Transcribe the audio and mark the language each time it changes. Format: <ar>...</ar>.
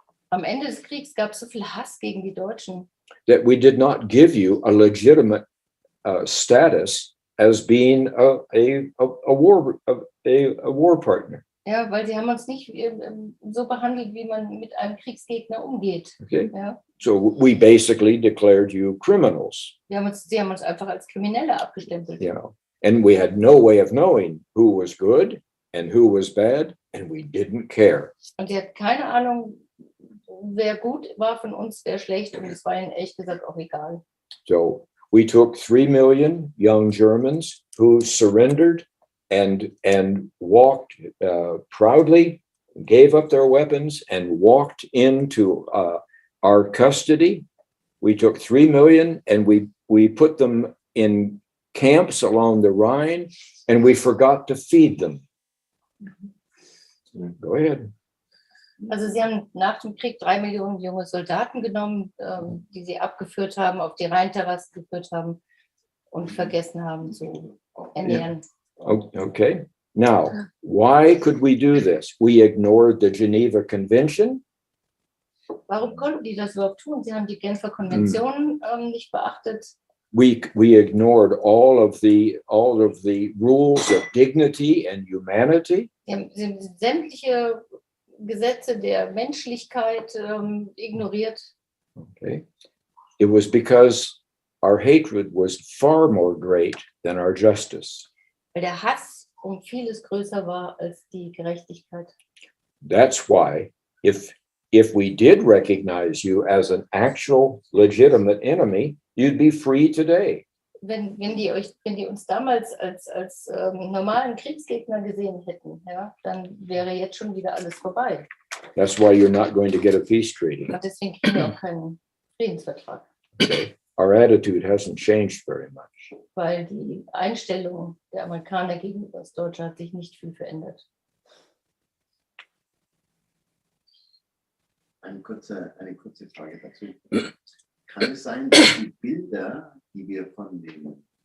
<de>Am Ende des Kriegs gab es so viel Hass gegen die Deutschen,</de> <en>that we did not give you a legitimate status as being a war partner.</en> <de>ja, weil sie haben uns nicht so behandelt, wie man mit einem Kriegsgegner umgeht.</de> <en>Okay.</en> <de>Ja.</de> <en>So we basically declared you criminals.</en> <de>Sie haben uns einfach als Kriminelle abgestempelt.</de> <en>You know, and we had no way of knowing who was good and who was bad, and we didn't care.</en> <de>Und sie hat keine Ahnung, wer gut war von uns, wer schlecht, und es war ihnen ehrlich gesagt auch egal.</de> <en>So we took 3 million young Germans who surrendered and walked proudly, gave up their weapons and walked into our custody. We took 3 million and we put them in camps along the Rhine, and we forgot to feed them. Go ahead.</en> <de>Also sie haben nach dem Krieg 3 Millionen junge Soldaten genommen, die sie abgeführt haben, auf die Rheinterrasse geführt haben und vergessen haben zu ernähren.</de> <en>Okay. Now, why could we do this? We ignored the Geneva Convention.</en> <de>Warum konnten die das überhaupt tun? Sie haben die Genfer Konvention nicht beachtet.</de> <en>We ignored all of the rules of dignity and humanity.</en> <de>Sie haben sämtliche Gesetze der Menschlichkeit ignoriert.</de> <en>Okay. It was because our hatred was far more great than our justice.</en> <de>Weil der Hass um vieles größer war als die Gerechtigkeit.</de> <en>That's why if we did recognize you as an actual legitimate enemy, you'd be free today.</en> <de>Wenn die uns damals als normalen Kriegsgegner gesehen hätten, ja, dann wäre jetzt schon wieder alles vorbei.</de> <en>That's why you're not going to get a peace treaty.</en> <de>Und deswegen kriegen wir auch keinen Friedensvertrag.</de> <en>Okay. Our attitude hasn't changed very much.</en> <de>Weil die Einstellung der Amerikaner gegenüber Deutschland hat sich nicht viel verändert. Eine kurze Frage dazu. Kann es sein, dass die Bilder, die wir von den</de>